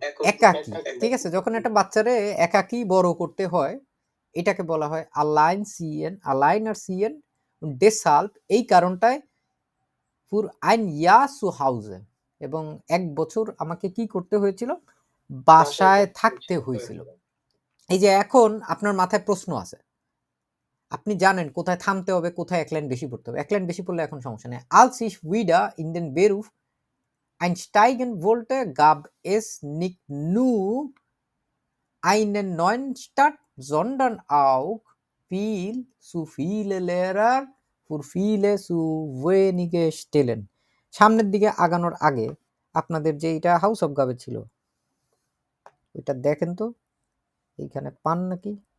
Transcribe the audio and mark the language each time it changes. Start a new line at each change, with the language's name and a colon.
Bangla: একাকী, ঠিক আছে, যখন একটা বাচ্চারে একাকী বড় করতে হয় এটাকে বলা হয় আলাইন সিএন, আলাইন আর সিএন ডেসাল্ট, এই কারণটায় ফুর আইন ইয়া সু হাউজে, এবং 1 বছর আমাকে কি করতে হয়েছিল? বাসায় থাকতে হয়েছিল। এই যে এখন আপনার মাথায় প্রশ্ন আছে, আপনি জানেন কোথায় থামতে হবে, কোথায় এক লাইন বেশি পড়তে হবে। এক লাইন বেশি পড়লে এখন সমস্যা নেই।
German: Als ich wieder in den Beruf einsteigen wollte, gab es nicht nur einen neuen Stadt, sondern auch viel zu viele Lehrer für viele zu wenige Stellen.
Bangla: সামনের দিকে আগানোর আগে আপনাদের যে এটা হাউস অফ গাবে ছিল ওইটা দেখেন তো, এইখানে পান নাকি?